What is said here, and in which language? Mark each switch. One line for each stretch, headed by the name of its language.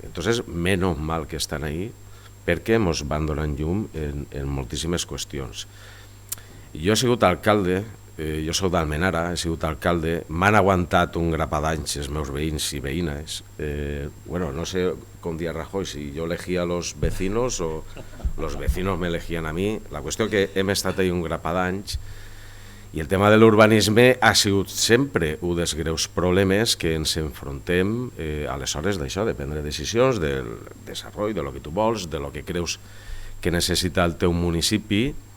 Spanish: Entonces, menos mal que estan ahí,
Catalan: perquè ens van donant llum en moltíssimes qüestions. Jo he sigut alcalde, jo soc d'Almenara, he sigut alcalde, m'han aguantat un grapat d'anys els meus veïns i veïnes. Bueno, no sé com dia Rajoy,
Spanish: si jo elegía a los vecinos o los vecinos me elegían a mi.
Catalan: La qüestió que hem estat ahí un grapat d'anys i el tema de l'urbanisme ha sigut sempre un dels greus problemes que ens enfrontem a les hores d'això, de prendre decisions, del desenvolupament, de lo que tu vols, de lo que creus que necessita el teu municipi.